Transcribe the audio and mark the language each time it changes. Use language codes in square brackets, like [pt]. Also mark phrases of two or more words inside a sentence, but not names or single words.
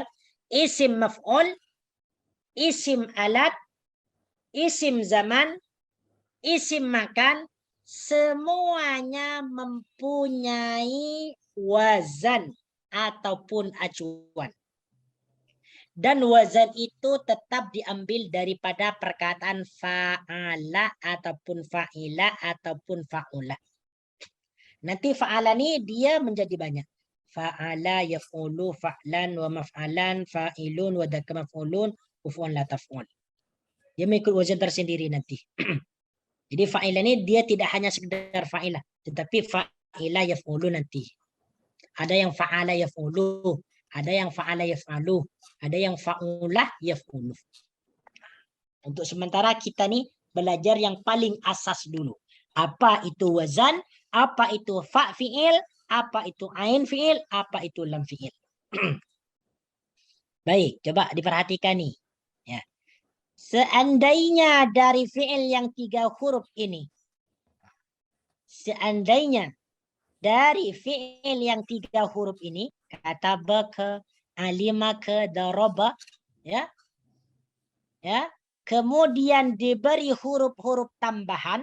[ar] اسم مفعول، اسم آلة، اسم زمان، اسم مكان, [ms] semuanya mempunyai wazan ataupun acuan. Dan wazan itu tetap diambil daripada perkataan fa'ala ataupun fa'ila ataupun fa'ula. Nanti fa'ala ni dia menjadi banyak. [ar] فَعَلَ يَفْعُلُ فَعْلًا وَمَفْعَلًا فَاعِلٌ وَذَاكَ مَفْعُولٌ كُفُؤٌ لَا تَفْعُل. [ms] Dia mengikut wazan tersendiri nanti. Jadi fa'ilah ni dia tidak hanya sekedar fa'ilah, tetapi [ar] فاعلة يفعل [ms] nanti. Ada yang [ar] فَعَلَ يَفْعُلُ, [ms] ada yang [ar] فَعَلَ يَفْعَلُ, [ms] ada yang [ar] فَعُلَ يَفْعُلُ. [ms] Untuk sementara kita ni belajar yang paling asas dulu. Apa itu wazan, apa itu [ar] فاء فعل, [ms] apa itu [ar] عين فعل, [ms] apa itu [ar] لام فعل. [ms] Baik, coba diperhatikan nih. Ya. Seandainya dari fi'il yang 3 huruf ini, seandainya dari fi'il yang 3 huruf ini, kataba ke, alima ke, daraba, ya, ya, kemudian diberi huruf-huruf tambahan.